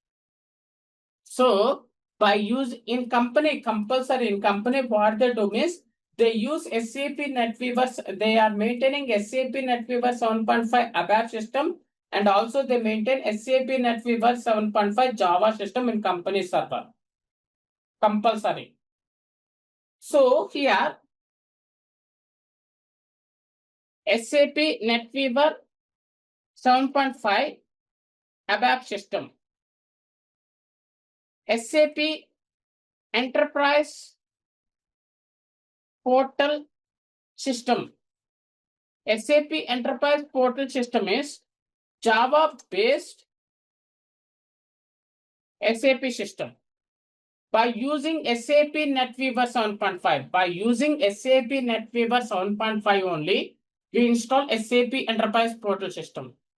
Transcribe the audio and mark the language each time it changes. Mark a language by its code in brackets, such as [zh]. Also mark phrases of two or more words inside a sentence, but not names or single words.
[en] So by use in company, compulsory in company, what they do is they use SAP NetWeaver. They are maintaining SAP NetWeaver 7.5 ABAP system, and also they maintain SAP NetWeaver 7.5 Java system in company server. Compulsory. So here SAP NetWeaver 7.5 ABAP system. SAP Enterprise Portal System. SAP Enterprise Portal System is Java-based SAP system. By using SAP NetWeaver 7.5, by using SAP NetWeaver 7.5 only, we install SAP Enterprise Portal System.